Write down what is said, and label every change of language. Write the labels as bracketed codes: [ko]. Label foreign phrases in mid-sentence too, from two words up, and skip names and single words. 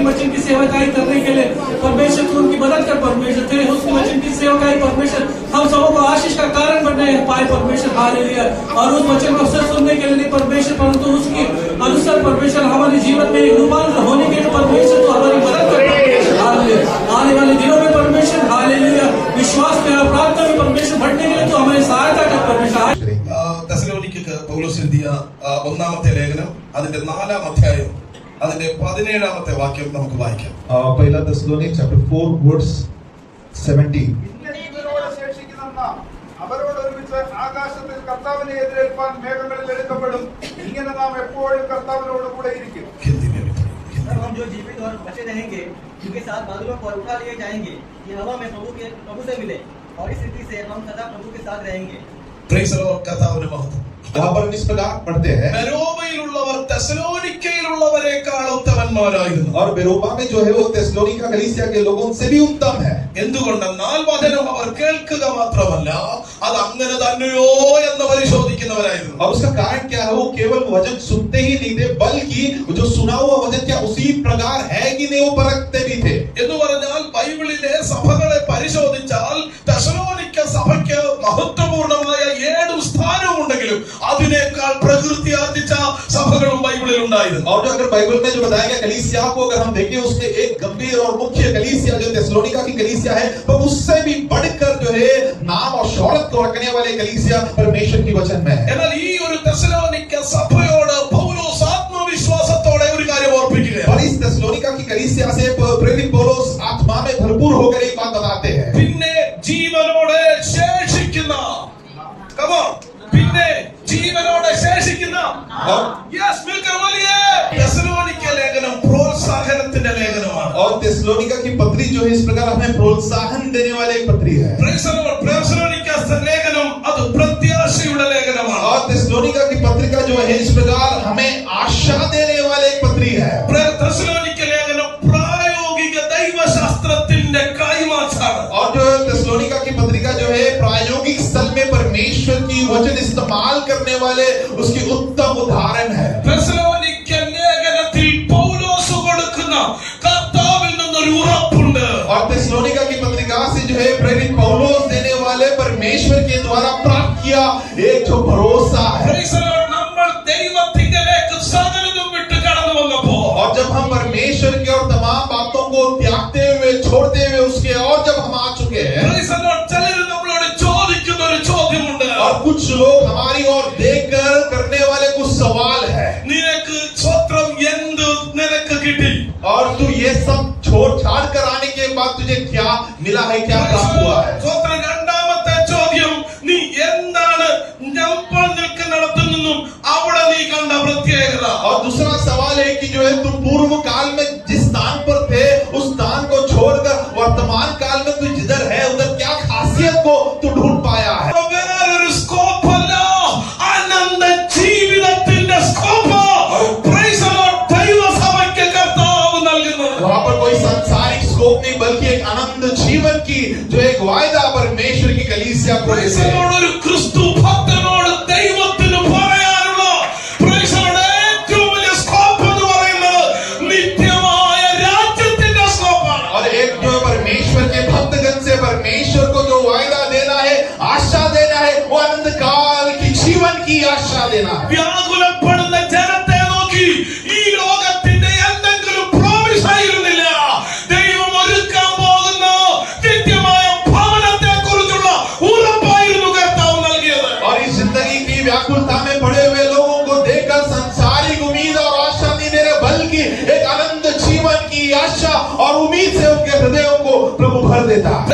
[hi] वचन की सेवकाई करने के लिए परमेश्वर तू उनकी मदद कर परमेश्वर तेरे उसके वचन की सेवकाई परमेश्वर हम सबों को आशीष का कारण बनने पाए परमेश्वर हालेलुया और उस वचन को अवसर सुनने के लिए नहीं परमेश्वर परंतु उसके अनुसार परमेश्वर हमारे जीवन में एक रूपांतर होने के लिए परमेश्वर तू हमारी मदद कर परमेश्वर हालेलुया आने वाले दिनों में परमेश्वर हालेलुया विश्वास में और प्रार्थना में परमेश्वर बढ़ने के लिए तू हमारी सहायता कर परमेश्वर [ml] തെസ്സലോനിക്കയ്ക്ക് പൗലോസ് എഴുതിയ ഒന്നാമത്തെ ലേഖനം അതിന്റെ 4-ാം അധ്യായം അതിന്റെ 17-ാമത്തെ വാക്യം നമുക്ക് വായിക്കാം. [en] पहिला Thessalonians chapter 4 verse 17. [ml] ജീവനോടെ ശേഷിക്കുന്ന നാം അവരോട് ഒരുമിച്ച് ആകാശത്തിൽ കർത്താവിനെ എതിരേൽപ്പാൻ മേഘങ്ങളിൽ എടുക്കപ്പെടും. ഇങ്ങനെ നാം എപ്പോഴും കർത്താവിനോട് കൂടെ ഇരിക്കും. [hi] हिंदी में भी पढ़ें. तब हम जो जीवित और बचे रहेंगे उनके साथ बादलों पर उठा लिए जाएंगे कि हवा में प्रभु से मिले और इस रीति से हम सदा प्रभु के साथ रहेंगे. [en] Praise the Lord. [ml] കർത്താവിന്റെ മഹത്വം. [hi] यहाँ पर इस प्रकार पढ़ते हैं [ml] ബെരോബയിലുള്ളവർ തെസ്സലോനിക്കയിലുള്ളവരെക്കാൾ ഉത്തമന്മാരായിരുന്നു. [hi] और बेरोबा में जो है वो तेस्सलोनिका कलीसिया के लोगों से भी उत्तम है. [ml] എന്തുകൊണ്ടെന്നാൽ വചനം അവർ കേൾക്കുക മാത്രമല്ല അത് അങ്ങനെ തന്നെയോ എന്ന് പരിശോധിക്കുന്നവരായിരുന്നു. [hi] और उसका कारण क्या है? वो केवल वचन सुनते ही नहीं थे बल्कि जो सुना हुआ वचन क्या उसी प्रकार है कि नहीं वो परखते भी थे. [ml] എന്ന് പറഞ്ഞാൽ ബൈബിളിലെ സഭകളെ പരിശോധിച്ചാൽ തെസ്സലോനിക്ക സഭയ്ക്ക് മഹത്വപൂർണമായ 7 സ്ഥാനവും ഉണ്ടെങ്കിലും അതിനേക്കാൾ പ്രകൃതി ആർജിച്ച സഭകളും ബൈബിളിൽ ഉണ്ടായിരുന്നു. [hi] और जो अगर बाइबल में जो बताया गया कलीसिया को अगर हम देखें उसमें एक गंभीर और मुख्य कलीसिया जो तेस्सलोनिका की कलीसिया है तो उससे भी बढ़कर जो है नाम और शोहरत को रखने वाले कलीसिया परमेश्वर की वचन में है. [ml] എന്നാൽ ഈ ഒരു തെസ്സലോനിക്ക സഭയോട് പൗലോസ് ആത്മവിശ്വാസത്തോടെ ഒരു കാര്യം ഓർപ്പിക്കുകയാണ്. [hi] और इस तेस्सलोनिका की कलीसिया से प्रेरित पौलुस आत्मा में भरपूर होकर एक बात बताते हैं. [ml] പിന്നെ ജീവനോടെ ശേഷിക്കുന്ന പിന്നെ ജീവനോടെ ശേഷിക്കുന്ന തെസ്സലോനിക്ക ലേഖനം പ്രോത്സാഹനത്തിന്റെ ലേഖനമാണ്. [hi] और तेस्सलोनिका की पत्री जो है इस प्रकार हमें प्रोत्साहन देने वाले एक पत्री है. [ml] തെസ്സലോനിക്ക ലേഖനം അത് പ്രത്യാശയുടെ ലേഖനമാണ്. [hi] और तेस्सलोनिका की पत्रिका जो है इस प्रकार हमें आशा देने वाले एक पत्री है. [ml] തെസ്സലോനിക്ക ലേഖനം പ്രായോഗിക ദൈവശാസ്ത്രത്തിന്റെ കൈമാറ്റാണ്. [hi] और जो तेस्सलोनिका की पत्रिका जो है प्रायोगिक स्थल में परमेश्वर की वचन इस्तेमाल करने वाले उसकी उत्तम उदाहरण है. [ml] തെസ്സലോനിക്ക ലേഖനത്തിൽ പൗലോസ് കൊടുക്കുന്ന കർത്താവിൽ നിന്നൊരു ഉറപ്പുണ്ട്. [hi] और तेस्सलोनिका की पत्रिका से जो है प्रेरित पौलुस देने वाले परमेश्वर के द्वारा प्राप्त किया एक जो भरोसा है. [ml] നമ്മൾ ദൈവത്തിങ്കലേക്ക് സകലതും വിട്ട് കടന്നു വന്നപ്പോൾ [hi] और जब हम परमेश्वर की और तमाम बातों को त्यागते हुए छोड़ते हुए उसके और जब हम आ चुके हैं [ml] ചിലർ നമ്മളോട് ചോദിക്കുന്ന ഒരു ചോദ്യമുണ്ട്. [hi] और कुछ लोग हमारी ओर देखकर करने वाले कुछ सवाल है. [ml] നിനക്ക് സ്വത്രം എന്ത് നിനക്ക് കിട്ടി? [hi] और तू ये सब छोड़ छाड़ कर आने के बाद तुझे क्या मिला है, क्या प्राप्त हुआ है? [ml] സ്വത്രം രണ്ടാമത്തെ ചോദ്യം നീ എന്താണ് നമ്മൾ നിൽക്കുന്നിടത്തു നിന്നും അവിടെ നീ കണ്ട പ്രത്യേകത? [hi] और दूसरा सवाल है कि जो है तुम पूर्व काल में जिस स्थान पर थे उस स्थान को छोड़कर वर्तमान काल में तू जिधर है उधर क्या खासियत को तू ढूंढ पाया है? [ml] വേറൊരു സ്കോപ്പല്ല, അനന്ത ജീവിതത്തിന്റെ സ്കോപ്പ് ദൈവസഭയ്ക്ക് കർത്താവ് നൽകുന്നത്. [hi] वहाँ पर कोई सांसारिक स्कोप नहीं बल्कि एक अनंत जीवन की जो एक वायदा परमेश्वर की कलीसिया को देते हैं. [ml] ഒരു ക്രിസ്തു ഭക്തനോട് ദൈവത്തിന് പറയാനുള്ള ഏറ്റവും വലിയ സ്കോപ്പ് എന്ന് പറയുന്നത് നിത്യമായ രാജ്യത്തിന്റെ സ്കോപ്പാണ്. [hi] और एक जो परमेश्वर के भक्तगण से परमेश्वर को जो वायदा देना है, आशा देना है, वो अनंत काल की जीवन की आशा देना है। [ml] വ്യാകുലപ്പെടുന്ന ജനത്തെ നോക്കി ഈ ലോകത്തിന്റെ എന്തെങ്കിലും പ്രോമിസ് ആയിരുന്നില്ല. ദൈവം ഒരുക്കാൻ പോകുന്ന നിത്യമായ ഭവനത്തെ കുറിച്ചുള്ള ഉറപ്പായിരുന്നു കർത്താവ് നൽകിയത്. [hi] और इस जिंदगी की व्याकुलता में पड़े हुए लोगों को देखकर सांसारिक उम्मीद और आशा नहीं दे रहे, बल्कि एक अनंत जीवन की आशा और उम्मीद से उनके हृदयों को प्रभु भर देता है।